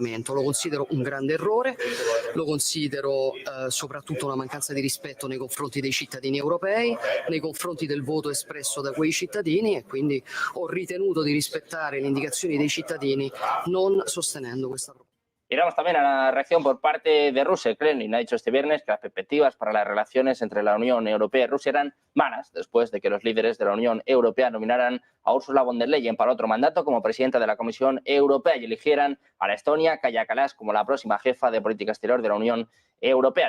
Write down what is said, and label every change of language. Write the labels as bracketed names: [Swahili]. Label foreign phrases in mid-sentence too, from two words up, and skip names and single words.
[Italian] Lo considero un grande errore, lo considero soprattutto una mancanza di rispetto nei confronti dei cittadini europei, nei confronti del voto espresso da quei cittadini, e quindi ho ritenuto di rispettare le indicazioni dei cittadini non sostenendo questa proposta. [Spanish] Miramos también a la reacción por parte de Rusia. El Kremlin ha dicho este viernes que las perspectivas para las relaciones entre la Unión Europea y Rusia eran malas después de que los líderes de la Unión Europea nominaran a Ursula von der Leyen para otro mandato como presidenta de la Comisión Europea y eligieran a la estonia Kaja Kallas como la próxima jefa de política exterior de la Unión Europea.